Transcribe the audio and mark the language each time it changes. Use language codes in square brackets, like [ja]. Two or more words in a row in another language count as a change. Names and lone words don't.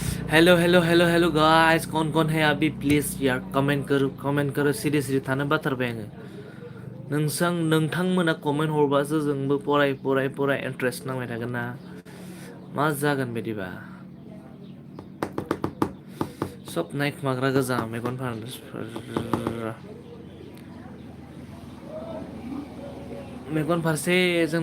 [brx] हेलो हेलो हेलो हेलो गाइस [hi] कौन है अभी प्लीज यार कमेंट करो [brx] सिरि थानो बाथारबाय आङो नोंथांमोना कमेन्ट हरबासो जोंबो फराय इन्ट्रेस्ट नांबाय थागोन ना मा जागोन बिदिबा सब नायखोमाग्रा गोजा मेगन फारसे जों